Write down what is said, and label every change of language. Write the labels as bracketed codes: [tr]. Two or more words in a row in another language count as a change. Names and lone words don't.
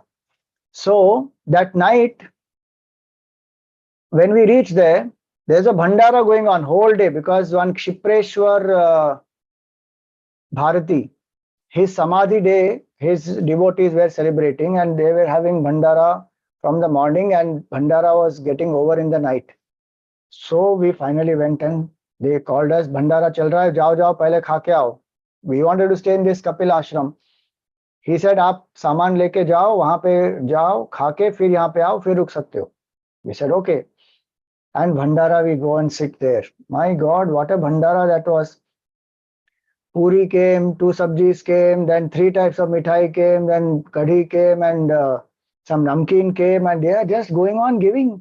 [en] So that night, when we reach there, there's a bhandara going on whole day, because one Kshipreshwar Bharati, his Samadhi day, his devotees were celebrating, and they were having bhandara from the morning, and bhandara was getting over in the night. So we finally went, and they called us, [hi] भंडारा चल रहा है, जाओ पहले खा के आओ. [en] We wanted to stay in this Kapil ashram. He said [hi] आप सामान लेके जाओ, वहां पे जाओ, खा के फिर यहाँ पे आओ, फिर रुक सकते हो. [en] We said okay. And bhandara, we go and sit there. My God, what a bhandara that was. Puri came, 2 sabjis came, then 3 types of mithai came, then kadhi came, and some namkeen came, and they are just going on giving.